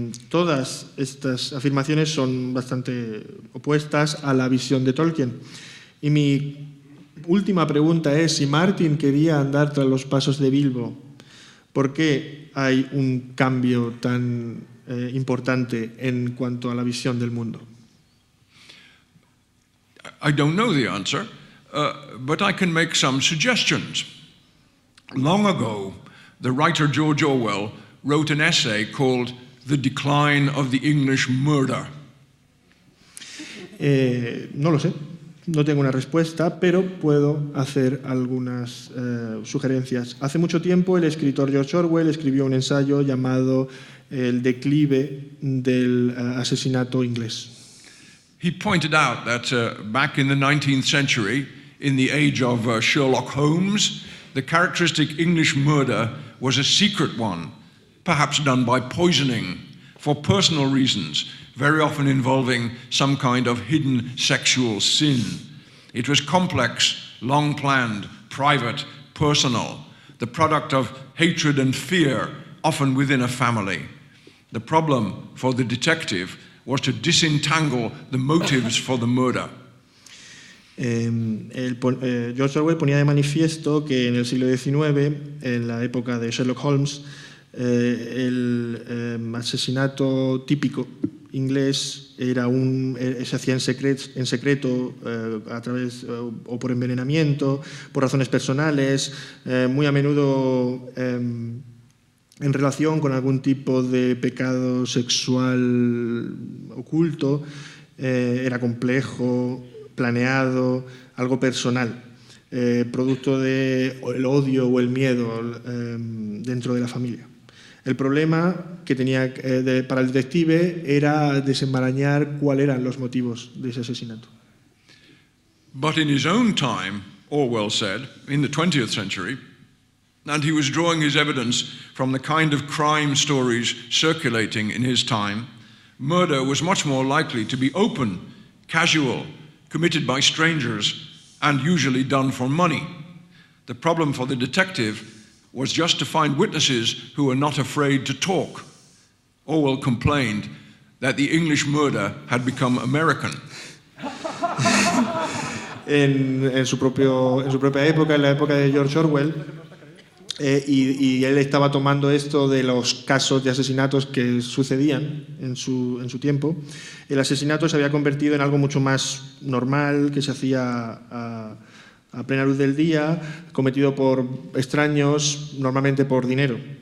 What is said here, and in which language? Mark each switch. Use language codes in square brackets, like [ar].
[es] Todas estas afirmaciones son bastante opuestas a la visión de Tolkien. Y mi última pregunta es, si Martin quería andar tras los pasos de Bilbo, ¿por qué hay un cambio tan importante en cuanto a la visión del mundo? [en] I don't know the answer, but I can make some suggestions. Long ago, the writer George Orwell wrote an essay called The Decline of the English Murder. [es] No lo sé, no tengo una respuesta, pero puedo hacer algunas sugerencias. Hace mucho tiempo el escritor George Orwell escribió un ensayo llamado El declive del asesinato inglés. [en] He pointed out that back in the 19th century, in the age of Sherlock Holmes, the characteristic English murder was a secret one, perhaps done by poisoning, for personal reasons, very often involving some kind of hidden sexual sin. It was complex, long-planned, private, personal, the product of hatred and fear, often within a family. The problem for the detective was to disentangle the motives for the murder. [es] George Orwell ponía de manifiesto que en el siglo XIX, en la época de Sherlock Holmes, el asesinato típico inglés se hacía en secreto a través o por envenenamiento, por razones personales, muy a menudo en relación con algún tipo de pecado sexual oculto, era complejo, planeado, algo personal, producto del odio o el miedo dentro de la familia. El problema que tenía para el detective era desenmarañar cuáles eran los motivos de ese asesinato. [en] But in his own time, Orwell said, in the 20th century, and he was drawing his evidence from the kind of crime stories circulating in his time, murder was much more likely to be open, casual, committed by strangers, and usually done for money. The problem for the detective was just to find witnesses who were not afraid to talk. Orwell complained that the English murder had become American. [es] En su propia época, en la época de George Orwell, y él estaba tomando esto de los casos de asesinatos que sucedían en su tiempo. El asesinato se había convertido en algo mucho más normal, que se hacía a plena luz del día, cometido por extraños, normalmente por dinero.